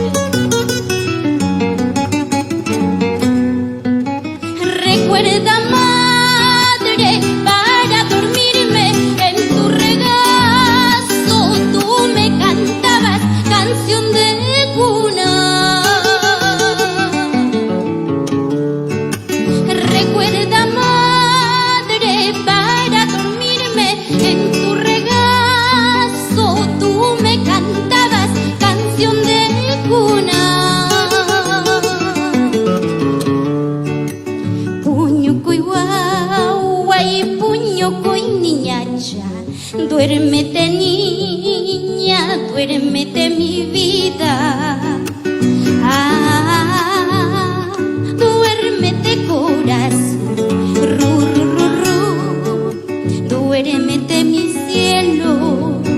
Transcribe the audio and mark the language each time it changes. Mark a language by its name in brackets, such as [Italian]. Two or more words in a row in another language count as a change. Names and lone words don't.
[Spanish] Recuerda, madre, para dormirme en tu regazo tú me cantabas canción de cuna. Recuerda, madre, para dormirme en tu regazo tú me cantabas canción de cuna. [Quechua] Puñucuy guagüey, puñucuy niñacha, [Spanish] duérmete niña, duérmete mi vida. Duérmete corazón, ru, ru, ru, ru, duérmete mi cielo.